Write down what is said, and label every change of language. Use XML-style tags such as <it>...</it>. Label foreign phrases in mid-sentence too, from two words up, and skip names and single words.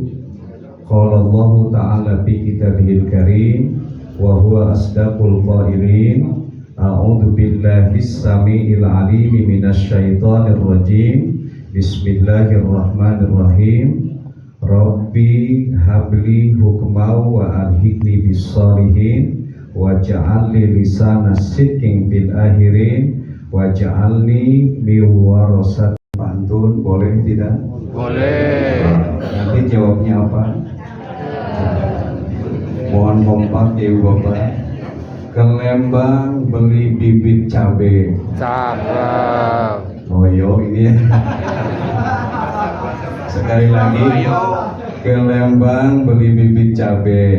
<ar>قال الله تعالى في كتابه الكريم وهو أصدق القائلين. أعوذ بالله السميع العليم من الشيطان الرجيم. Bismillahirrahmanirrahim. رب هب لي حكما وألحقني بالصالحين واجعل لي لسان صدق في الآخرين واجعلني من ورثة.</ar> <id>Pantun boleh tidak? Boleh. Nanti jawabnya apa? Mohon kompak ya Bapak. Ke Lembang beli bibit cabe. Cakep. Moyo ini ya. Sekali lagi, ke Lembang beli bibit cabe.</id>